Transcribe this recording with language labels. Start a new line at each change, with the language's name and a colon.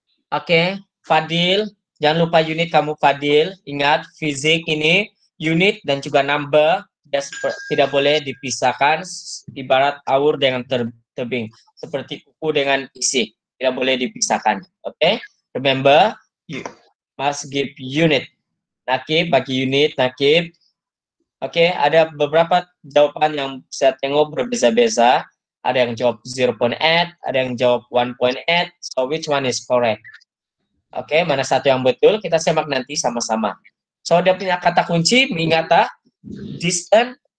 Malay: Oke, Fadil. Jangan lupa unit kamu Fadil. Ingat, fisik ini unit dan juga number tidak boleh dipisahkan. Ibarat aur dengan tebing. Seperti kuku dengan isi. Tidak boleh dipisahkan.
English: Oke, remember, you must give unit.
Malay: Nakib, bagi unit, nakib. Oke, ada beberapa jawaban yang saya tengok berbeza-beza. Ada yang jawab 0.8, ada yang jawab 1.8. So,
English: which one is correct?
Malay: Oke, mana satu yang betul? Kita semak nanti sama-sama. So, dia punya kata kunci, mengingat distance